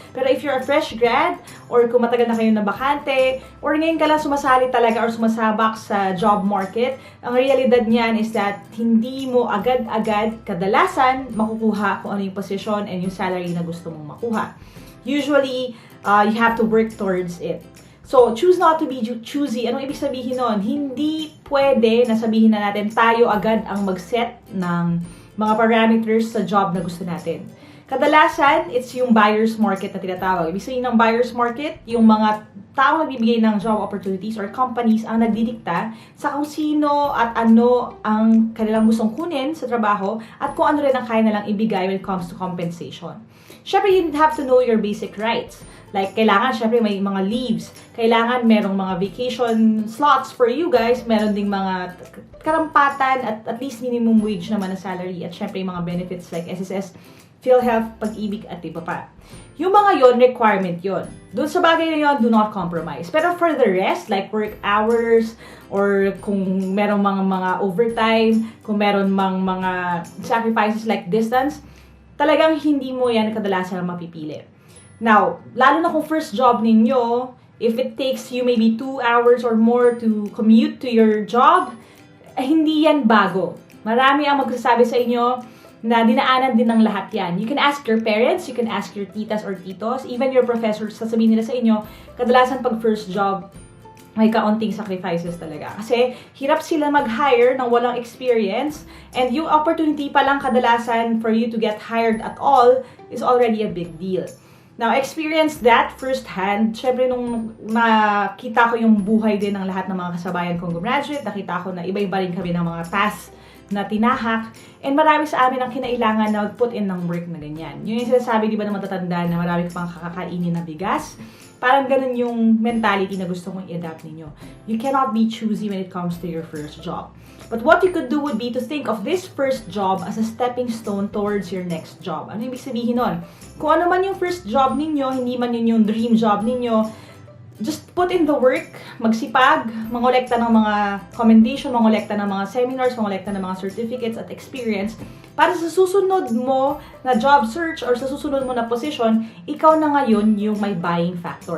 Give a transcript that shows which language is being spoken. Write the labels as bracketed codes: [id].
[tl] Pero [en] if you're a fresh grad, [tl] or kung matagal na kayo na bakante, or ngayon ka lang sumasali talaga or sumasabak sa job market, ang realidad niyan [en] is that [tl] hindi mo agad-agad kadalasan makukuha kung ano yung position and yung salary na gusto mong makuha. [en] Usually, you have to work towards it. So, choose not to be choosy. [tl] Anong ibig sabihin nun? Hindi pwede na sabihin na natin tayo agad ang mag-set ng mga parameters sa job na gusto natin. Kadalasan, [en] it's [tl] yung buyer's market na tinatawag. Ibig sabihin ng buyer's market, yung mga taong nagbibigay ng job opportunities or companies ang nagdidikta sa kung sino at ano ang kanilang gustong kunin sa trabaho at kung ano rin ang kaya nilang ibigay [en] when it comes to compensation. [tl] Syempre, [en] you have to know your basic rights. [tl] Like, kailangan, syempre, may mga leaves. Kailangan, merong mga vacation slots [en] for you guys. [tl] Meron ding mga karampatan at least minimum wage naman na salary. At syempre, mga benefits like SSS, PhilHealth, Pag-ibig, at iba pa. Yung mga yon requirement yon. Doon sa bagay na yon, [en] do not compromise. [tl] Pero [en] for the rest, [tl] like work hours, or kung merong mga overtime, kung meron mga sacrifices like distance, talagang hindi mo yan kadalasan mapipili. [en] Now, [tl] lalo na kung first job ninyo, [en] if it takes you maybe 2 hours or more to commute to your job, [tl] hindi yan bago. Marami ang magsasabi sa inyo na dinaanan din ng lahat yan. [en] You can ask your parents, you can ask your titas or titos, even your professors, [tl] sasabihin nila sa inyo, kadalasan pag first job, may kaunting sacrifices talaga. Kasi hirap sila mag-hire ng walang experience, [en] and yung opportunity pa lang kadalasan for you to get hired at all is already a big deal. Now, experience that firsthand. [tl] Syempre, nung nakita ko yung buhay din ng lahat ng mga kasabayan kong gumraduate, nakita ko na iba-iba rin kami ng mga tasks na tinahak, and marami sa amin ang kinailangan na [en] put in [tl] ng work na ganyan. Yun yung sinasabi, di ba, na matatanda na marami ka pang kakakainin na bigas. Parang ganun yung mentality na gusto kong i-adapt ninyo. [en] You cannot be choosy when it comes to your first job. But what you could do would be to think of this first job as a stepping stone towards your next job. [tl] Ano ibig sabihin nun? Kung ano man yung first job ninyo, hindi man yun yung dream job ninyo, [en] just put in the work, [tl] magsipag, mangolekta ng mga commendation, mangolekta ng mga seminars, mangolekta ng mga certificates at experience para sa susunod mo na job search or sa susunod mo na position, ikaw na ngayon yung may buying factor.